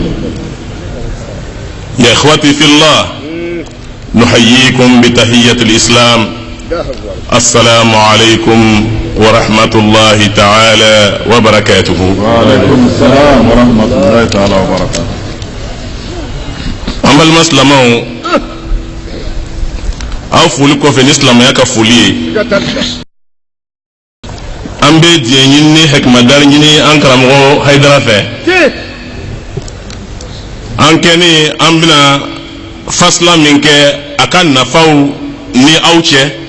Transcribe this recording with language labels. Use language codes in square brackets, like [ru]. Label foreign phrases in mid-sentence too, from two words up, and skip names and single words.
[ar] يا إخوتي في الله نحييكم بتحية الإسلام السلام عليكم ورحمة الله تعالى وبركاته. وعليكم السلام ورحمة الله تعالى وبركاته. أما المسلمون [bm] aw foli kɔfɛ ni silamɛya ka foli ye an bɛ diɲɛ ɲini ni hɛkimadari ɲini an karamɔgɔ Haidara fɛ an kɛni an bɛna fasila min kɛ a ka nafaw ni aw cɛ